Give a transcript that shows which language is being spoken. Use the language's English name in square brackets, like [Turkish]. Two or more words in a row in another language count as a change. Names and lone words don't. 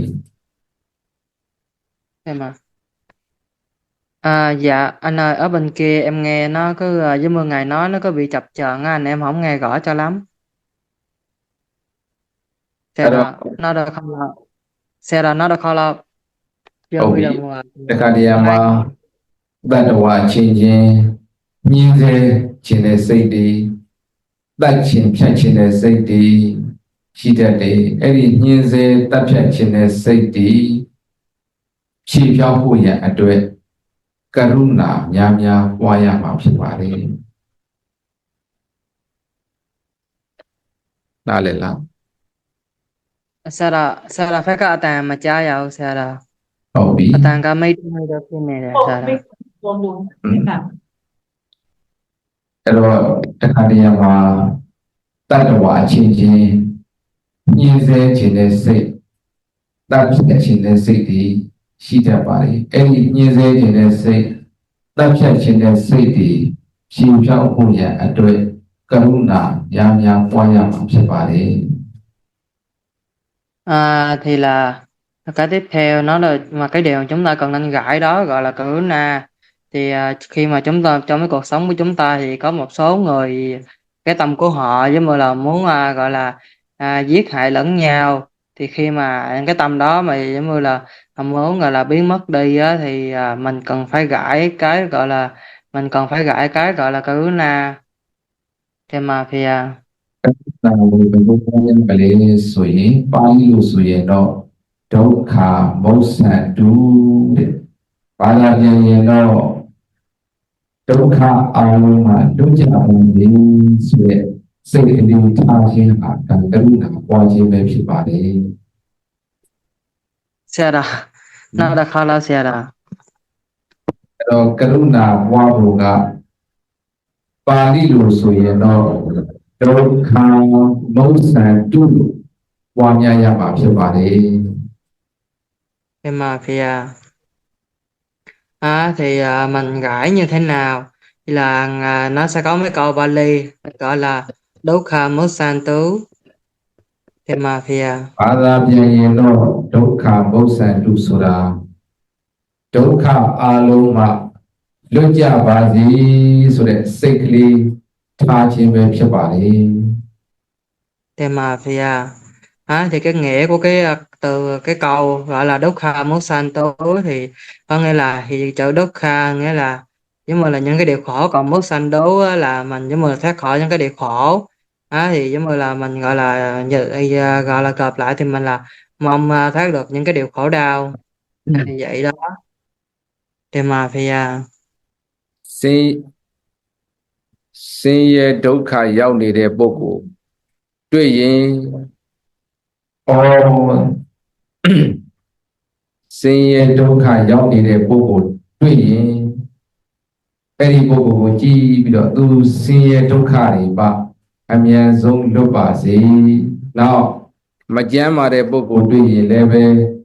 [Vietnamese] em à dạ anh ơi ở bên kia em nghe nó cứ giống như ngài nói nó có bị chập chờn á anh em không nghe rõ cho lắm xe Alo. là nó đã không là xe là nó đã không là vô Ok. bây giờ mùa [Burmese] တခါတည်းရမှာတတ္တဝါချင်းချင်းညှင်းဆဲချင်တဲ့စိတ်တွေတတ်ချင်ဖြတ်ချင်တဲ့စိတ်တွေရှိတတ်တယ်အဲ့ဒီညှင်းဆဲတတ်ဖြတ်ချင်တဲ့စိတ်တွေဖြည့်ပြောင်းဖို့ရန်အတွက်ကရုဏာများများပွားရမှာဖြစ်ပါလေနားလည်လား xe là phải có tàn mà trái vào xe là ဟုတ်ပြီ tàn cả mấy đứa kia này là xe là အဲ့တော့တခါတည်းရမှာတတ္တဝါချင်းချင်းညှင်းဆဲချင်တဲ့စိတ်တတ်ဖြတ်ချင်တဲ့စိတ်တွေရှိတတ်ပါလေအဲ့ဒီညှင်းဆဲချင်တဲ့စိတ်တတ်ဖြတ်ချင်တဲ့စိတ်တွေဖြည့်ဖြောင်းဖို့ရန်အတွက်ကရုဏာများများပွားရမှာဖြစ်ပါလေ [Vietnamese] thì là cái tiếp theo nó là mà cái điều chúng ta cần nên gãi đó gọi là karuna thì khi mà chúng ta trong cái cuộc sống của chúng ta thì có một số người cái tâm của họ giống như là muốn gọi là giết hại lẫn nhau thì khi mà cái tâm đó mà giống như là muốn gọi là biến mất đi á, thì mình cần phải gãi cái gọi là karuna temapia [Burmese] နာဝေဘုရားရဲ့ကလေးဆိုရင်ပါဠိလိုဆိုရင်တော့ဒုက္ခမုစ္ဆန္တုတဲ့ဘာသာပြန်ရင်တော့ဒုက္ခအာလုံးမှာလွတ်ကြအောင်လေဆိုတဲ့စိတ်ကလေးထားခြင်းဟာကံကရုဏာပွားခြင်းပဲဖြစ်ပါတယ် xe là nó đã khó là xe là အဲ့တော့ကရုဏာပွားဖို့ကပါဠိလိုဆိုရင်တော့ဒုက္ခမုစ္ဆန္တုလို့ပွားများရမှာဖြစ်ပါတယ် [Vietnamese] temapia thì mình gãi như thế nào thì là nó sẽ có mấy câu Bali gọi là [Pali] Dukkha Musantu [Vietnamese] temapia [Burmese] ဘာသာပြန်ရင်တော့ဒုက္ခမုစ္ဆန္တုဆိုတာဒုက္ခအလုံးမှာလွတ်ကြပါစေဆိုတဲ့စိတ်ကလေးထားခြင်းပဲဖြစ်ပါလေ [Vietnamese] temapia thì cái nghĩa của cái từ cái câu gọi là [Pali] Dukkha Musantu [Vietnamese] thì có nghĩa là thì chữ Dukkha nghĩa là giống như là những cái điều khổ còn Musantu á là mình giống như là thoát khỏi những cái điều khổ thì giống như là mình gọi là gọi là gộp lại thì mình là mong thoát được những cái điều khổ đau thì vậy đó temapia [Burmese] ဆင်းရဲဒုက္ခရောက်နေတဲ့ပုဂ္ဂိုလ်တွေ့ရင်အော်ဆင်းရဲဒုက္ခရောက်နေတဲ့ပုဂ္ဂိုလ်တွေ့ရင်အဲ့ဒီပုဂ္ဂိုလ်ကိုကြည့်ပြီးတော့သူဆင်းရဲဒုက္ခတွေပါအမြန်ဆုံးလွတ်ပါစေနောက်မကြမ်းမာတဲ့ပုဂ္ဂိုလ်တွေ့ရင်လည်းပဲ